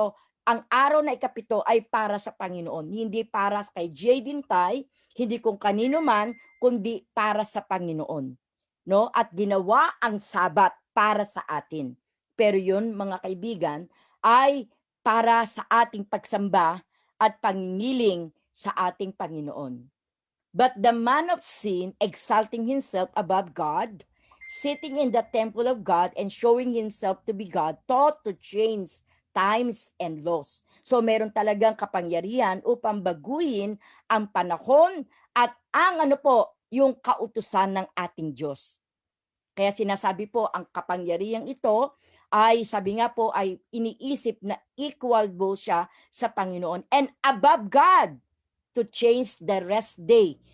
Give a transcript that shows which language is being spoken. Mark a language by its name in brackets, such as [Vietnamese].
[Filipino] So, ang araw na ikapito ay para sa Panginoon, hindi para kay Jaden Tai, hindi kung kanino man, kundi para sa Panginoon. No? At ginawa ang Sabat para sa atin. Pero yun, mga kaibigan, ay para sa ating pagsamba at pangingiling sa ating Panginoon. [English] But the man of sin, exalting himself above God, sitting in the temple of God and showing himself to be God, thought to change times and laws. [Filipino] So meron talagang kapangyarihan upang baguhin ang panahon at ang yung kautusan ng ating Diyos. Kaya sinasabi po, ang kapangyarihang ito ay, sabi nga po, ay iniisip na equal po siya sa Panginoon [English] and above God to change the rest day.